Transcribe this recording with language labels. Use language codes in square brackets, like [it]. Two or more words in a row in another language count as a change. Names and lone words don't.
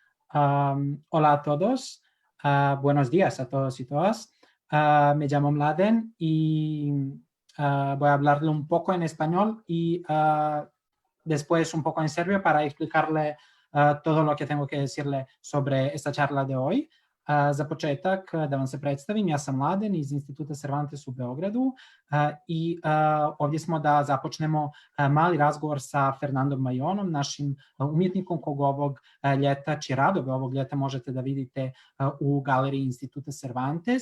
[es] Hola a todos, buenos días a todos y todas. Me llamo Mladen y voy a hablarle un poco en español y después un poco en serbio para explicarle todo lo que tengo que decirle sobre esta charla de hoy. [sr] Za početak da vam se predstavim, ja sam Mladen iz Instituta Cervantes u Beogradu i ovdje smo da započnemo mali razgovor sa Fernandom Bajonom, našim umjetnikom kog ovog ljeta, čije radove ovog ljeta možete da vidite u galeriji Instituta Cervantes.